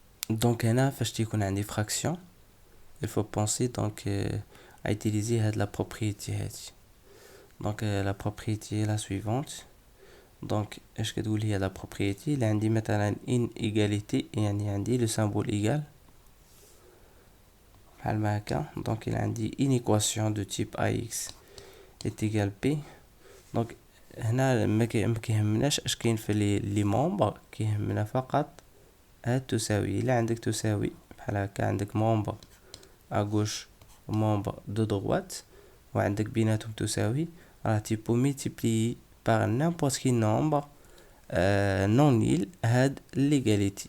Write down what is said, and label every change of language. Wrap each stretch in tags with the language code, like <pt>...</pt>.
<fr>Donc هنا</fr> <ar>فاش تيكون عندي</ar> <fr>fraction il faut penser donc à utiliser la propriété هذه. Donc la propriété est la suivante.</fr> <ar>Donc اش كتقول هي la propriété اللي عندي مثلا inégalité يعني عندي</ar> <fr>le symbole égal</fr> <ar>بحال ما هكا.</ar> <fr>Donc il</fr> <ar>عندي</ar> <fr>une équation de type ax est égal b.</fr> <ar>Donc هنا ما كيهمناش اش كاين في لي ممبر، كيهمنا فقط هاد تساوي. الا عندك تساوي بحال هكا عندك ممبر à gauche membre de droite وعندك بيناتهم تساوي، راه تيبو</ar> <fr>multiplier par n'importe quel nombre non nil</fr> <ar>هاد l'égalité.</ar>